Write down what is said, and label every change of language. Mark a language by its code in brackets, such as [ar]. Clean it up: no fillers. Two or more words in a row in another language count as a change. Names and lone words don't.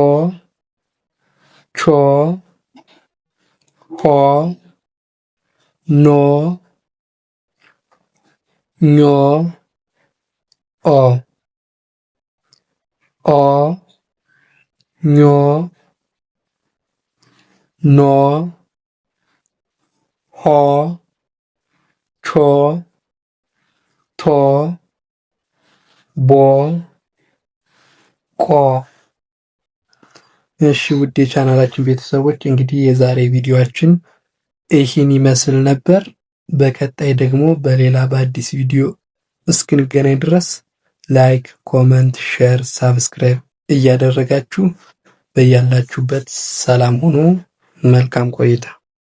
[am] ቾ ሆ ኖ ኞ ኦ ኦ ኞ ኖ ሆ ቾ ቶ ቦ ቆ። እሺ ውድ የቻናላችን ቤተሰቦች እንግዲህ የዛሬ ቪዲዮአችን ይህን ይመስል ነበር። በቀጣይ ደግሞ በሌላ በአዲስ ቪዲዮ እስክንገናኝ ድረስ ላይክ፣ ኮመንት፣ ሼር፣ ሳብስክራይብ እያደረጋችሁ በያላችሁበት ሰላም ሁኑ። መልካም ቆይታ